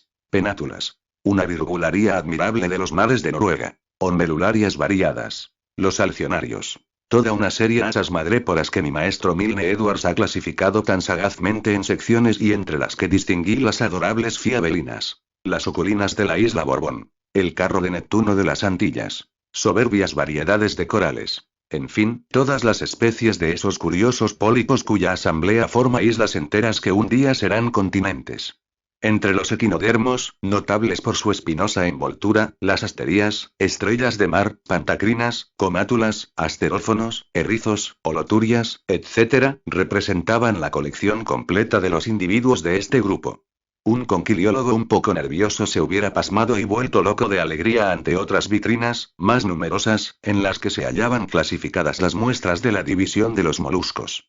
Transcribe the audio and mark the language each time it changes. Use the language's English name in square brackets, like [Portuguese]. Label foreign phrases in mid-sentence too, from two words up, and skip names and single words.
[Spanish] penátulas, una virgularía admirable de los mares de Noruega, onmelularias variadas, los alcionarios, toda una serie de asas madréporas que mi maestro Milne Edwards ha clasificado tan sagazmente en secciones y entre las que distinguí las adorables fiabelinas, las oculinas de la isla Borbón, el carro de Neptuno de las Antillas, soberbias variedades de corales. En fin, todas las especies de esos curiosos pólipos cuya asamblea forma islas enteras que un día serán continentes. Entre los equinodermos, notables por su espinosa envoltura, las asterías, estrellas de mar, pantacrinas, comátulas, asterófonos, erizos, holoturias, etc., representaban la colección completa de los individuos de este grupo. Un conquiliólogo un poco nervioso se hubiera pasmado y vuelto loco de alegría ante otras vitrinas, más numerosas, en las que se hallaban clasificadas las muestras de la división de los moluscos.